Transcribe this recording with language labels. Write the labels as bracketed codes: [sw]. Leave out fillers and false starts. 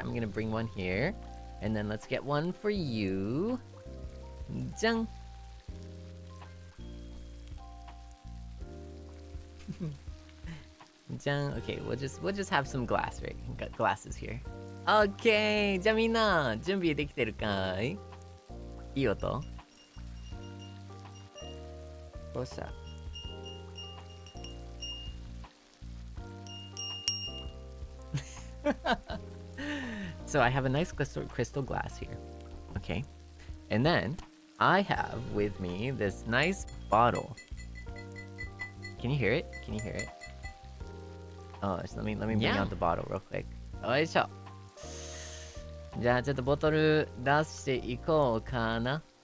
[en] I'm gonna bring one here, and then let's get one for you. Jang. Jang. Okay, we'll just have some glass, right? Got glasses here. Okay. [ja] じゃあみんな準備できてるかい？いい音。どうした？ [en] So I have a nice crystal glass here. Okay. And then I have with me this nice bottle. Can you hear it? Can you hear it? Oh, let me bring out the bottle real quick. [ja] よいしょ。じゃあちょっとボトル出していこうかな。